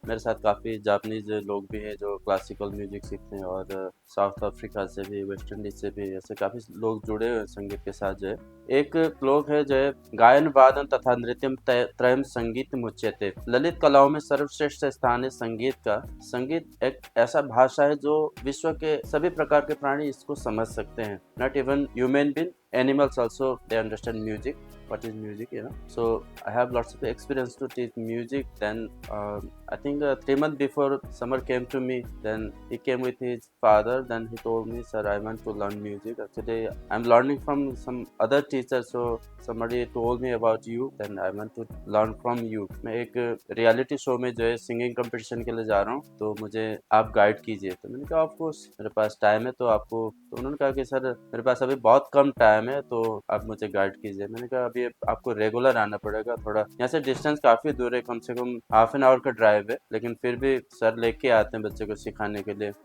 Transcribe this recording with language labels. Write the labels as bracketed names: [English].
[Hindi] मेरे साथ काफ़ी जापानीज लोग भी हैं जो क्लासिकल म्यूजिक सीखते हैं, और साउथ अफ्रीका से भी, वेस्ट इंडीज से भी, ऐसे काफ़ी लोग जुड़े हुए हैं संगीत के साथ। जो है एक श्लोक है जो है, [Sanskrit] गायन वादन तथा नृत्यम त्रयम संगीत मुच्यते। [Hindi] ललित कलाओं में सर्वश्रेष्ठ स्थान है संगीत का। संगीत एक ऐसा भाषा है जो विश्व के सभी प्रकार के प्राणी इसको समझ सकते हैं। [English] Not even human being, animals also they understand music, what is music, you know. So I have lots of experience to teach music. Then I think 3 months before Samar came to me, then he came with his father. Then he told me, sir, I want to learn music. Actually I'm learning from some other teacher, so somebody told me about you, then I want to learn from you. [Hindi] मैं एक reality show में जो है singing competition के लिए जा रहा हूँ, तो मुझे आप गाइड कीजिए। तो मैंने कहा ऑफ कोर्स, मेरे पास टाइम है तो आपको। तो उन्होंने कहा कि सर मेरे पास अभी बहुत कम टाइम है, तो आप मुझे गाइड कीजिए। मैंने कहा अभी आपको रेगुलर आना पड़ेगा। थोड़ा यहाँ से डिस्टेंस काफ़ी दूर है, कम से कम हाफ एन आवर का ड्राइव है, लेकिन फिर भी सर लेके आते हैं बच्चे को सिखाने के लिए।